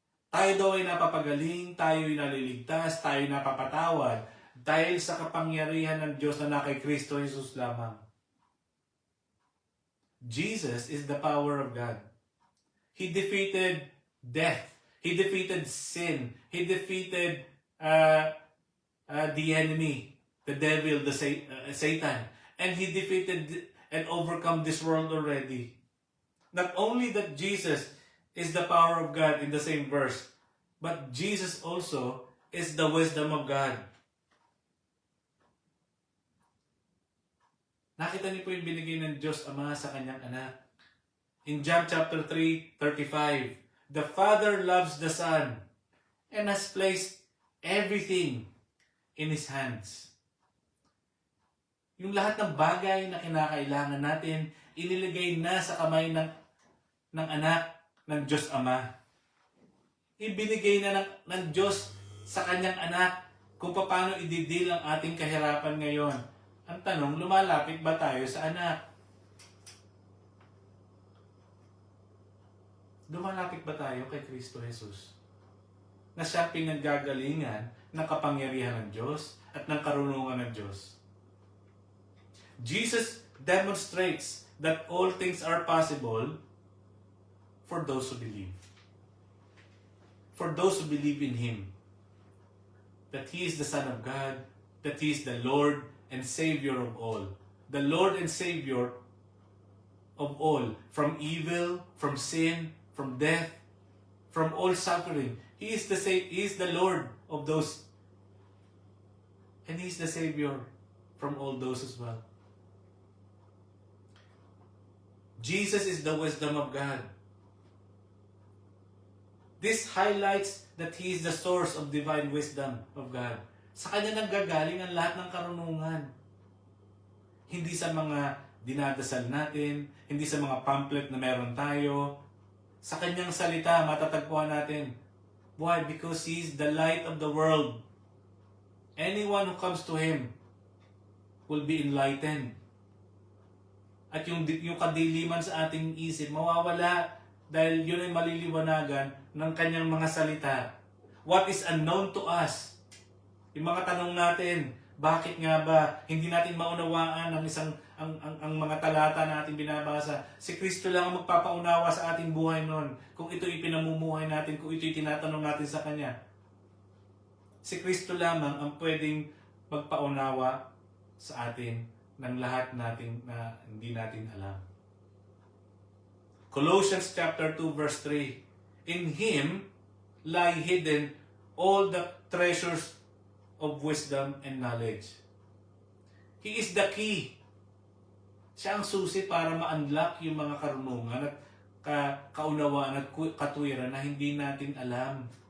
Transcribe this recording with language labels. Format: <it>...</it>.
<tl>Tayo daw ay napapagaling, tayo ay naliligtas, tayo ay napapatawad dahil sa kapangyarihan ng Diyos na kay Kristo Jesus lamang.</tl> <en>Jesus is the power of God. He defeated death. He defeated sin. He defeated the enemy, the devil, Satan. And He defeated and overcome this world already. Not only that Jesus is the power of God in the same verse, but Jesus also is the wisdom of God.</en> <tl>Nakita niyo po yung binigay ng Diyos Ama sa Kanyang anak.</tl> <en>In John chapter 3:35, the Father loves the Son and has placed everything in His hands.</en> <tl>Yung lahat ng bagay na kinakailangan natin, iniligay na sa kamay ng anak ng Diyos Ama. Ibinigay na ng Diyos sa Kanyang anak kung paano ididil ang ating kahirapan ngayon. Ang tanong, lumalapit ba tayo sa anak? Lumalapit ba tayo kay Kristo Jesus? Na siya pinaggagalingan ng kapangyarihan ng Diyos at ng karunungan ng Diyos.</tl> <en>Jesus demonstrates that all things are possible for those who believe. For those who believe in Him. That He is the Son of God, that He is the Lord and Savior of all. The Lord and Savior of all. From evil, from sin, from death, from all suffering. He is the Lord of those. And He is the Savior from all those as well. Jesus is the wisdom of God. This highlights that He is the source of divine wisdom of God.</en> <tl>Sa Kanya nanggagaling ang lahat ng karunungan. Hindi sa mga dinadasal natin, hindi sa mga pamphlet na meron tayo. Sa Kanyang salita, matatagpuan natin.</tl> <en>Why? Because He is the light of the world. Anyone who comes to Him will be enlightened.</en> <tl>At yung kadiliman sa ating isip, mawawala dahil yun ay maliliwanagan ng Kanyang mga salita.</tl> <en>What is unknown to us?</en> <tl>Yung mga tanong natin, Bakit nga ba hindi natin maunawaan ang mga talata na ating binabasa? Si Kristo lang ang magpapaunawa sa ating buhay noon. Kung ito ipinamumuhay natin, kung ito tinatanong natin sa Kanya. Si Kristo lamang ang pwedeng magpaunawa sa atin ng lahat natin na hindi natin alam.</tl> <en>Colossians chapter 2 verse 3. In Him lie hidden all the treasures of wisdom and knowledge. He is the key.</en> <tl>Siya ang susi para ma-unlock yung mga karunungan at kaunawaan at katuwiran na hindi natin alam.</tl>